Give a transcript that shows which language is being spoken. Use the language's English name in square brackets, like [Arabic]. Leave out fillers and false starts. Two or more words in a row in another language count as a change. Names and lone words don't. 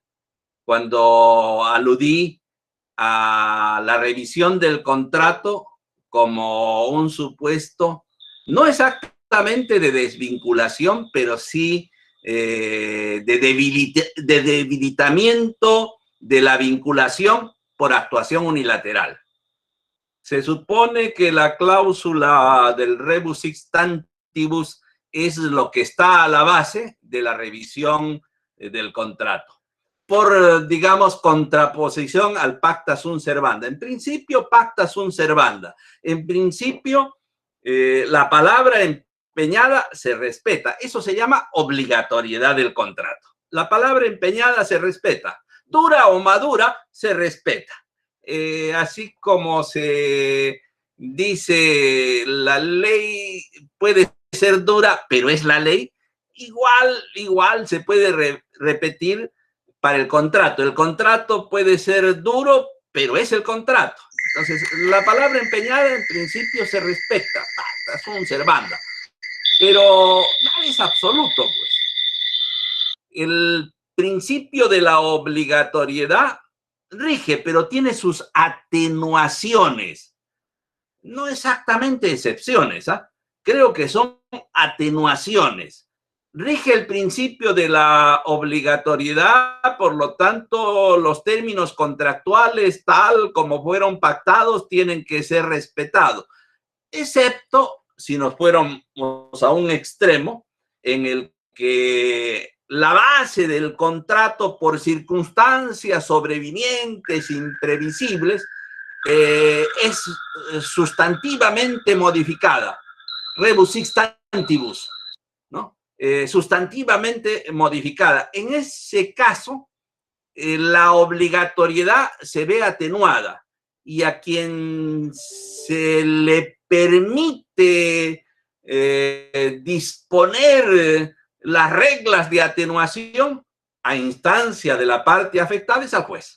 [Spanish] Cuando aludí a la revisión del contrato como un supuesto, no exactamente de desvinculación, pero sí de debilitamiento de la vinculación por actuación unilateral. Se supone que la cláusula del [Latin] rebus sic stantibus [Spanish] es lo que está a la base de la revisión del contrato, por, digamos, contraposición al [Latin] pacta sunt servanda. [Spanish] En principio, [Latin] pacta sunt servanda. [Spanish] En principio, la palabra empeñada se respeta. Eso se llama obligatoriedad del contrato. La palabra empeñada se respeta. Dura o madura, se respeta. Así como se dice, la ley puede ser dura, pero es la ley, igual se puede repetir para el contrato. El contrato puede ser duro, pero es el contrato. Entonces, la palabra empeñada en principio se respeta, [Latin] pacta sunt servanda, [Spanish] pero nada es absoluto, pues. El principio de la obligatoriedad rige, pero tiene sus atenuaciones. No exactamente excepciones, ¿ah? Creo que son atenuaciones. Rige el principio de la obligatoriedad, por lo tanto, los términos contractuales, tal como fueron pactados, tienen que ser respetados, excepto si nos fuéramos a un extremo en el que la base del contrato, por circunstancias sobrevinientes, imprevisibles, es sustantivamente modificada, [Latin] rebus sic stantibus, [Spanish] ¿no? Sustantivamente modificada. En ese caso, la obligatoriedad se ve atenuada y a quien se le permite disponer las reglas de atenuación a instancia de la parte afectada es al juez.